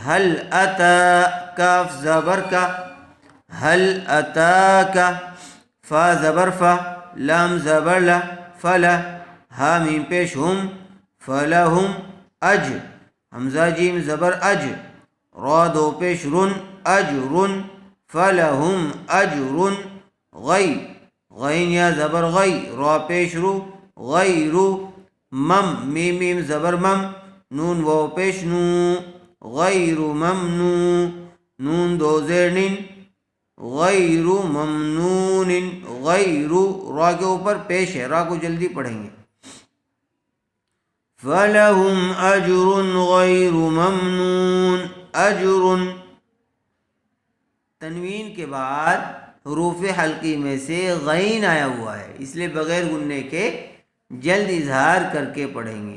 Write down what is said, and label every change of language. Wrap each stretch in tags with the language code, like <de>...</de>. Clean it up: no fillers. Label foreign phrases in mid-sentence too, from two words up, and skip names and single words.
<ar>حل اتا</ar> <ur>کاف زبر کا،</ur> <ar>حل اتا کا،</ar> <ur>فا زبر فا، لام زبر لا، فلا، ہا میم پیش ہم، فلہم، اج حمزہ جیم زبر اج، را دو پیش رن، اجرن،</ur> <ar>فلہم اجرن،</ar> <ur>غی غین یا زبر غی، را پیش رو، غیرو، مم میم میم زبر مم، نون واو پیش نو،</ur> <ar>غیر ممنو،</ar> <ur>نون دو زیر نن،</ur> <ar>غیر ممنون،</ar> <ur>غیر، را کے اوپر پیش ہے، را کو جلدی پڑھیں گے.</ur> <ar>فلہم اجر غیر ممنون،</ar> <ur>اجر، تنوین کے بعد حروف حلقی میں سے غین آیا ہوا ہے، اس لیے بغیر گننے کے جلد اظہار کر کے پڑھیں گے.</ur>